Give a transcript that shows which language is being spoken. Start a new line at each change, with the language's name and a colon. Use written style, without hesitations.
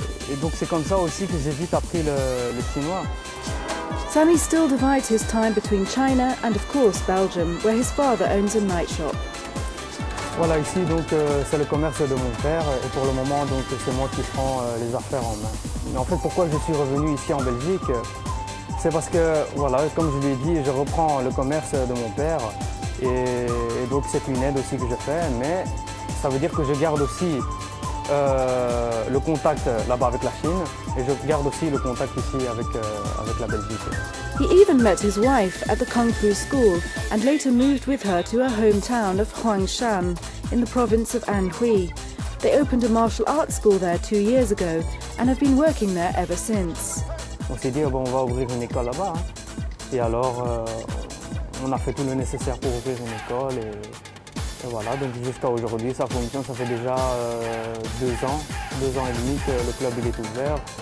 French: Et donc c'est comme ça aussi que j'ai vite appris le chinois.
English: Sami still divides his time between China and of course Belgium, where his father owns a night shop.
French: Voilà, ici donc c'est le commerce de mon père et pour le moment donc c'est moi qui prends les affaires en main. Mais en fait pourquoi je suis revenu ici en Belgique, c'est parce que voilà, comme je l'ai dit, je reprends le commerce de mon père. Et donc c'est une aide aussi que je fais, mais ça veut dire que je garde aussi le contact là-bas avec la Chine et je garde aussi le contact ici avec la Belgique.
English: He even met his wife at the Kung Fu school and later moved with her to her hometown of Huangshan in the province of Anhui. They opened a martial arts school there 2 years ago and have been working there ever since.
French: On s'est dit bon, on va ouvrir une école là-bas et alors on a fait tout le nécessaire pour ouvrir une école et voilà, donc jusqu'à aujourd'hui ça fonctionne, ça fait déjà 2 ans et demi que le club il est ouvert.